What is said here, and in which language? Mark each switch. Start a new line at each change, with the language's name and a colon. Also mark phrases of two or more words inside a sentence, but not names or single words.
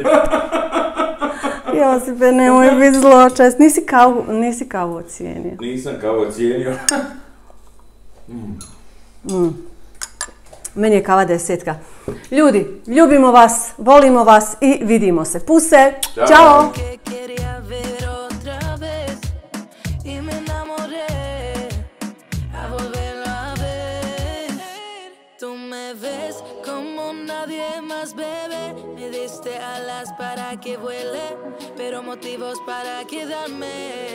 Croatian: Josipe, nemoj biti zločest. Nisi kavu ocijenio. Nisam kavu ocijenio. Meni je kava 10. Ljudi, ljubimo vas, volimo vas i vidimo se. Puse! Ćao!
Spanish: Alas para que vuele, pero motivos para quedarme.